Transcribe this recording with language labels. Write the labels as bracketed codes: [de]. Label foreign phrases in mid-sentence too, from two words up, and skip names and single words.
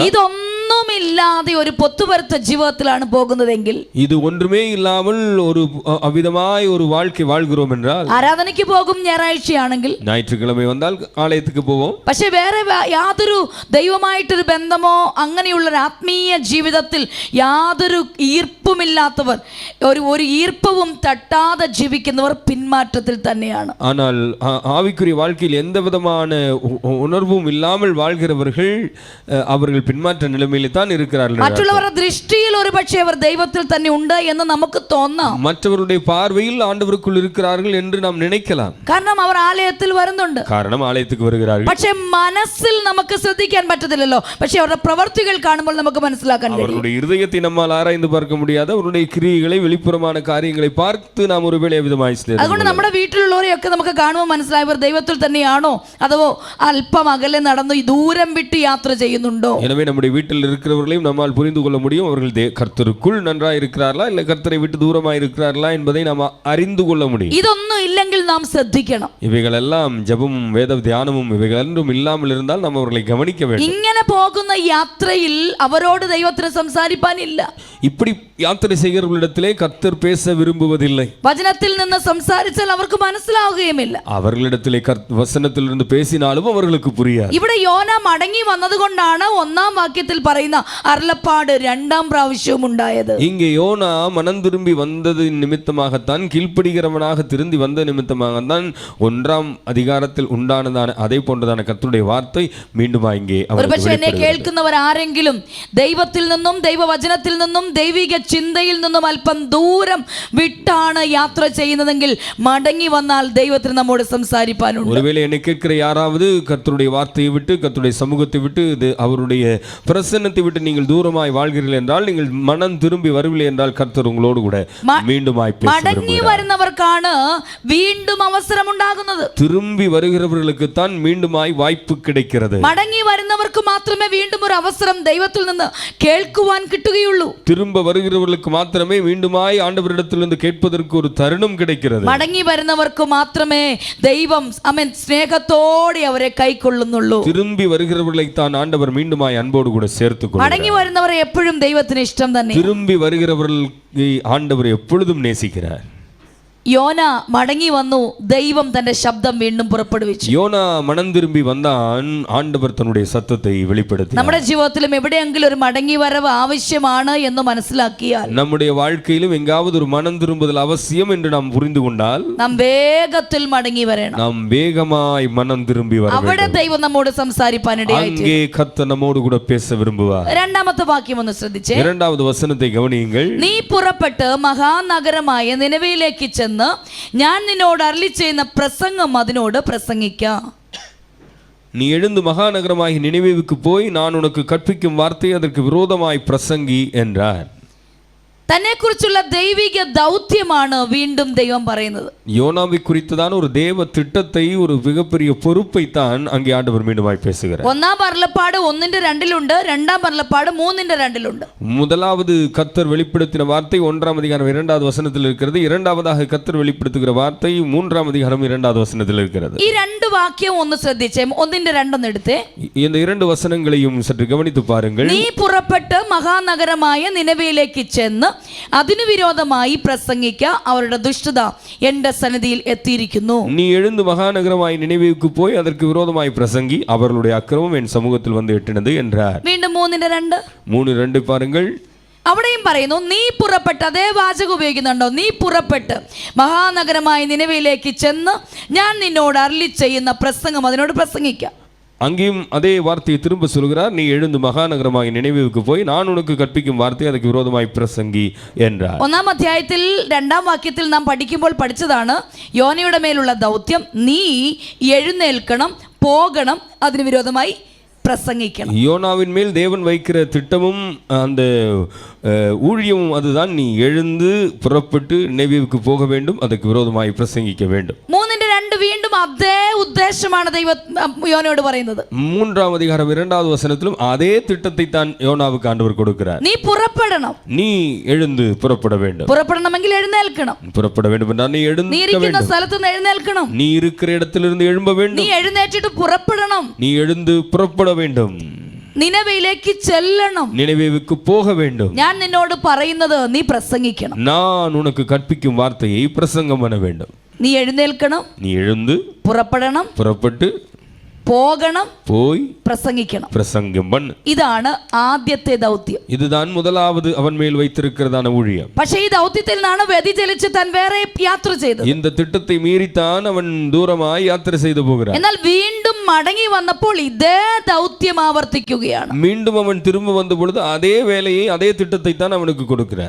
[ml] ഇതൊന്നുമില്ലാതെ ഒരു പൊത്തുപരുത്ത ജീവിതത്തിലാണ് പോകുന്നതെങ്കിൽ, [ta] இது ஒன்றுமே இல்லாமல் ஒரு அவ்விதமாய் ஒரு வாழ்க்கை வாழ்கிறோம் என்றால், [ml] ആരാധനയ്ക്ക് പോകും ഞായറാഴ്ചയാണെങ്കിൽ, [ta] ஞாயிற்றுக்கிழமை வந்தால் ஆலயத்துக்கு போவோம், [ml] പക്ഷെ വേറെ യാതൊരു ദൈവമായിട്ടൊരു ബന്ധമോ അങ്ങനെയുള്ള ഒരു ആത്മീയ ജീവിതത്തിൽ യാതൊരു ഈർപ്പുമില്ലാത്തവർ, ഒരു ഈർപ്പവും തട്ടാതെ ജീവിക്കുന്നവർ പിന്മാറ്റത്തിൽ തന്നെയാണ്. [ta] ஆனால் ஆவிக்குரிய வாழ்க்கையில் எந்த விதமான உணர்வும் இல்லாமல் வாழ்கிறவர்கள் அவர்கள் பின்மாற்ற நிலைமையில் தான் இருக்கிறார்கள். [ml] മറ്റുള്ളവരുടെ ദൃഷ്ടിയിൽ ഒരുപക്ഷേ അവർ ദൈവത്തിൽ തന്നെ ഉണ്ട് എന്ന് നമുക്ക് തോന്നാം. [ta] மற்றவருடைய பார்வையில் ஆண்டவருக்குள் இருக்கிறார்கள் என்று நாம் நினைக்கலாம். [ml] കാരണം അവർ ആലയത്തിൽ വരുന്നുണ്ട്, [ta] காரணம் ஆலயத்துக்கு வருகிறார்கள். [ml] പക്ഷെ മനസ്സിൽ നമുക്ക് ശ്രദ്ധിക്കാൻ പറ്റത്തില്ലല്ലോ. പക്ഷെ അവരുടെ പ്രവർത്തികൾ കാണുമ്പോൾ നമുക്ക് മനസ്സിലാക്കാൻ കഴിയും. [ta] அவருடைய இருதயத்தை நம்மால் ஆராய்ந்து பார்க்க முடியாது, அவருடைய கிரியைகளை வெளிப்புறமான காரியங்களை பார்த்து நாம் ஒருவேளை விதமாய் [ml] അതുകൊണ്ട് നമ്മുടെ വീട്ടിലുള്ളവരെയൊക്കെ നമുക്ക് കാണുമ്പോൾ മനസ്സിലായി ഇവർ ദൈവത്തിൽ തന്നെയാണോ അതോ അല്പം അകലെ നടന്നു ദൂരം വിട്ട് യാത്ര ചെയ്യുന്നുണ്ടോ. [ta] எனவே நம்முடைய வீட்டில் இருக்கிறவர்களையும் நம்மால் புரிந்து கொள்ள முடியும், அவர்கள் கர்த்தருக்குள் நன்றாய் இருக்கிறார்களா இல்லை கர்த்தரை விட்டு தூரமாய் இருக்கிறார்களா என்பதை நாம் அறிந்து கொள்ள முடியும். [ml] ഇതൊന്നും ഇല്ലെങ്കിൽ നാം ശ്രദ്ധിക്കണം. [ta] இவைகளெல்லாம் ஜெபமும் வேத தியானமும் இவைகளெல்லாம் இல்லாமல் இருந்தால் நாம் அவர்களை கவனிக்க வேண்டும். [ml] ഇങ്ങനെ പോകുന്ന യാത്രയിൽ അവരോട് ദൈവത്തിന് സംസാരിപ്പാനില്ല. [ta] இப்படி யாத்திரை செய்கிறவர்களிடத்திலே கர்த்தர் பேச விரும்புவதில்லை. [ml] വചനത്തിൽ നിന്ന് സംസാരിച്ചാൽ അവർക്ക് മനസ്സിലാവുകയുമില്ല. [ta] அவர்களிடத்திலே வசனத்திலிருந்து பேசினாலும் அவர்களுக்கு புரியாது. [ml] ഇവിടെ യോന മടങ്ങി വന്നതുകൊണ്ടാണ് 1-ാം വാക്യത്തിൽ പറയുന്ന അരുളപ്പാട് 2-ാം പ്രാവശ്യവും ഉണ്ടായത്. [ta] இங்கே யோனா மனம் திரும்பி வந்தது நிமித்தமாகத்தான், கீழ்ப்படுகிறவனாக திரும்பி வந்த நிமித்தமாகத்தான் 1-ாம் அதிகாரத்தில் உண்டானதான அதே போன்றதான കർത്തருடைய വാർத்தை மீண்டும் இங்கே [ml] ഒരുപക്ഷേ എന്നെ കേൾക്കുന്നവർ ആരെങ്കിലും ദൈവത്തിൽ നിന്നും ദൈവവചനത്തിൽ നിന്നും ദൈവിക ചിന്തയിൽ നിന്നും അല്പം ദൂരം വിട്ടാണ് യാത്ര ചെയ്യുന്നതെങ്കിൽ മടങ്ങി വന്നാൽ ദൈവത്തിന് നമ്മോട് സംസാരിപ്പാനുണ്ട്. [ta] ஒருவேளை என்னை கேட்கிற யாராவது கர்த்தருடைய வார்த்தையை விட்டு கர்த்தருடைய சமூகத்தை விட்டு அவருடைய பிரசன்னத்தை விட்டு நீங்கள் தூரமாய் வாழ்கிறீர்கள் என்றால், நீங்கள் மனம் திரும்பி வரவில்லை என்றால் கர்த்தர் உங்களோடு கூட மீண்டுமாய் பேச [ml] മടങ്ങി വരുന്നവർക്കാണ് വീണ്ടും അവസരം ഉണ്ടാകുന്നത്. [ta] திரும்பி வருகிறவர்களுக்கு தான் மீண்டுமாய் வாய்ப்பு கிடைக்கிறது. [ml] മടങ്ങി വരുന്നവർക്ക് മാത്രമേ വീണ്ടും ഒരു അവസരം ദൈവത്തിൽ നിന്ന് കേൾക്കുവാൻ കിട്ടുകയുള്ളൂ. [ta] திரும்ப வருகிறவர்களுக்கு மாத்திரமே மீண்டுமாய் ஆண்டவரிடத்திலிருந்து கேட்பதற்கு ஒரு தருணம் கிடைக்கிறது. [ml] മടങ്ങി വരുന്നവർക്ക് മാത്രമേ ദൈവം സ്നേഹത്തോടെ അവരെ കൈക്കൊള്ളുന്നുള്ളൂ. [ta] திரும்பி வருகிறவர்களை தான் ஆண்டவர் மீண்டுமாய் அன்போடு கூட சேர்த்துக்கொள்கிறார். [ml] മടങ്ങി വരുന്നവരെ എപ്പോഴും ദൈവത്തിന് ഇഷ്ടം തന്നെ. [ta] திரும்பி வருகிறவர்களை ஆண்டவர் எப்பொழுதும் நேசிக்கிறார். [ml] യോന മടങ്ങി വന്നു, ദൈവം തന്റെ ശബ്ദം വീണ്ടും പുറപ്പെടുവിച്ചു. [ta] யோனா மனம் திரும்பி வந்தான், ஆண்டவர் தன்னுடைய சத்தத்தை வெளிப்படுத்தினார். [ml] നമ്മുടെ ജീവിതത്തിലും എവിടെയെങ്കിലും ഒരു മടങ്ങി വരവ് ആവശ്യമാണ് എന്ന് മനസ്സിലാക്കിയാൽ, [ta] நம்முடைய வாழ்க்கையிலும் எங்காவது ஒரு மனம் திரும்புதல் அவசியம் என்று நாம் புரிந்து கொண்டால், [ml] നാം വേഗത്തിൽ മടങ്ങി വരണം. [ta] நாம் வேகமாய் மனம் திரும்பி வர [ml] അവിടെ [ta] வேண்டும். [ml] ദൈവം നമ്മോട് സംസാരിപ്പാനിടയായിട്ട് [ta] அங்கே கர்த்தர் நம்மோடு கூட பேச விரும்புவார். [ml] 2-ാമത്തെ വാക്യം ഒന്ന് ശ്രദ്ധിച്ചേ. [ta] 2வது வசனத்தை கவனியுங்கள். [ml] നീ പുറപ്പെട്ട് മഹാനഗരമായ നിനവയിലേക്ക് ചെന്ന് ഞാൻ നിന്നോട് അരുളി ചെയ്യുന്ന പ്രസംഗം അതിനോട് പ്രസംഗിക്കാം. [ta] நீ எழுந்து மகாநகரமாகி நினிவேவுக்கு போய் நான் உனக்கு கற்பிக்கும் வார்த்தை அதற்கு விரோதமாய் பிரசங்கி என்றார். [ml] തന്നെ കുറിച്ചുള്ള ദൈവിക ദൗത്യമാണ് വീണ്ടും ദൈവം പറയുന്നത്. [ta] யோனாவை குறித்ததான ஒரு தேவ திட்டத்தை, ஒரு மிகப்பெரிய பொறுப்பை தான் அங்கே ஆண்டவர் மீண்டுமாய் பேசுகிறார். [ml] ഒന്നാം അരുളപ്പാട് 1:2 രണ്ടാം അരുളപ്പാട് 3:2 [ta] முதலாவது கர்த்தர் வெளிப்படுத்தின வார்த்தை 1ஆம் அதிகாரம் 2வது வசனத்தில் இருக்கிறது. இரண்டாவதாக கர்த்தர் வெளிப்படுத்துகிற வார்த்தை 3ஆம் அதிகாரம் 2வது வசனத்தில் இருக்கிறது. [ml] ഈ രണ്ട് വാക്യം ഒന്ന് ശ്രദ്ധിച്ചേ. 1:2 എടുത്തേ. [ta] இந்த இரண்டு வசனங்களையும் சற்று கவனித்து பாருங்கள். [ml] നീ പുറപ്പെട്ട് മഹാനഗരമായ നിനവയിലേക്ക് ചെന്ന് അതിനു വിരോധമായി പ്രസംഗിക്ക, അവരുടെ ദുഷ്ടത എന്റെ സന്നിധിയിൽ എത്തിയിരിക്കുന്നു. [ta] நீ எழுந்து மகாநகரமாய் நினைவேவுக்கு போய் அதற்கு விரோதமாய் பிரசங்கி, அவர்களுடைய அக்கிரமம் என் சமூகத்தில் வந்து எட்டினது என்றார். [ml] വീണ്ടും 3:2 [ta] 3:2 பாருங்கள். [ml] അവിടെയും പറയുന്നു, നീ പുറപ്പെട്ട്, അതേ വാചകം ഉപയോഗിക്കുന്നുണ്ടോ? നീ പുറപ്പെട്ട് മഹാനഗരമായ നിനവയിലേക്ക് ചെന്ന് ഞാൻ നിന്നോട് അരുളി ചെയ്യുന്ന പ്രസംഗം അതിനോട് പ്രസംഗിക്കാം. [ta] அங்கேயும் அதே வார்த்தையை திரும்ப சொல்கிறார். நீ எழுந்து மகாநகரமாய் நினைவேவுக்கு போய் நான் உனக்கு கற்பிக்கும் வார்த்தை அதுக்கு விரோதமாய் பிரசங்கி என்றார். [ml] 1ആം അധ്യായത്തിൽ 2ആം വാക്യത്തിൽ നാം പഠിക്കുമ്പോൾ പഠിച്ചതാണ് യോനയുടെ മേലുള്ള ദൗത്യം. നീ എഴുന്നേൽക്കണം, പോകണം, അതിന് വിരോധമായി பிரசங்கிக்கணும். [ta] யோனாவின் மேல் தேவன் வைக்கிற திட்டமும் அந்த ஊழியமும் அதுதான். நீ எழுந்து புறப்பட்டு நினைவேவுக்கு போக வேண்டும், அதுக்கு விரோதமாய் பிரசங்கிக்க வேண்டும். [ml] 3:2 വീണ്ടും അതേ ഉദ്ദേശമാണ് ദൈവം യോനയോട് പറയുന്നത്. [ta] 3ஆம் அதிகாரம் 2வது வசனத்திலும் அதே திட்டத்தை தான் யோனாவுக்கு ஆண்டவர் கொடுக்கிறார். நீ புறப்படணும், நீ எழுந்து புறப்பட வேண்டும். [ml] புறப்படണമെങ്കിൽ എഴുന്നേൽക്കണം. [ta] புறப்பட வேண்டும் என்றால் நீ எழுந்து நீ இருக்கிற [ml] സ്ഥലത്ത് നിന്ന് എഴുന്നേൽക്കണം. [ta] நீ இருக்கிற இடத்திலிருந்து எழும்ப வேண்டும். [ml] நீ എഴുന്നേറ്റിട്ട് പുറപ്പെടണം. [ta] நீ எழுந்து புறப்பட வேண்டும். [ml] നിനവയിലേക്ക് ചെല്ലണം. [ta] நினைவேவுக்கு போக வேண்டும். [ml] ഞാൻ നിന്നോട് പറയുന്നത് നീ പ്രസംഗിക്കണം. [ta] நான் உனக்கு கற்பிக்கும் வார்த்தையை பிரசங்கம் பண்ண வேண்டும். [ml] നീ എഴുന്നേൽക്കണം, [ta] நீ எழுந்து [ml] പുറപ്പെടണം, [ta] புறப்பட்டு [ml] പോകണം, [ta] போய் [ml] പ്രസംഗിക്കണം. [ta] பிரசங்கம் பண்ணு. [ml] ഇതാണ് ആദ്യത്തെ ദൗത്യം. [ta] இதுதான் முதலாவது அவன் மேல் வைத்திருக்கிறதான ஊழியம். [ml] പക്ഷേ ഈ ദൗത്യത്തിൽ നിന്നാണ് വ്യതിചലിച്ച് താൻ വേറെ യാത്ര ചെയ്തത്. [ta] இந்த திட்டத்தை மீறித்தான் அவன் தூரமாய் யாத்திரை செய்து போகிறான். [ml] എന്നാൽ വീണ്ടും മടങ്ങി വന്നപ്പോൾ ഇതേ ദൗത്യം ആവർത്തിക്കുകയാണ്. [ta] மீண்டும் அவன் திரும்ப வந்த பொழுது அதே வேலையை, அதே திட்டத்தை தான் அவனுக்கு கொடுக்கிறார்.